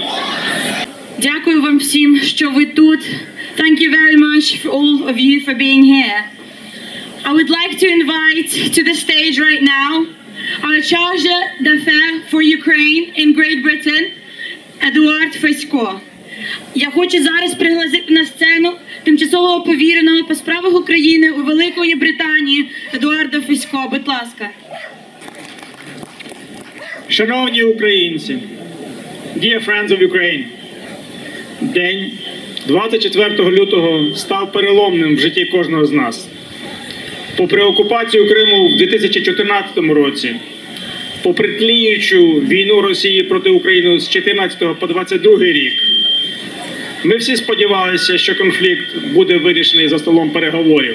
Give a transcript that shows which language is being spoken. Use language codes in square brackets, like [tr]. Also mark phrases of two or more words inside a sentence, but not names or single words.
[uk] Дякую вам всім, що ви тут. [en] Thank you very much for all of you for being here. I would like to invite to the stage right now our charge d'affaires for Ukraine in Great Britain, [uk] Едуард Фесько. Я хочу зараз пригласити на сцену тимчасового повіреного по справах України у Великої Британії Едуарда Фесько. Будь ласка. Шановні українці, [en] dear friends of Ukraine, [uk] день 24 лютого став переломним в житті кожного з нас. Попри окупацію Криму в 2014 році, попри тліючу війну Росії проти України з 14 по 22 рік, ми всі сподівалися, що конфлікт буде вирішений за столом переговорів.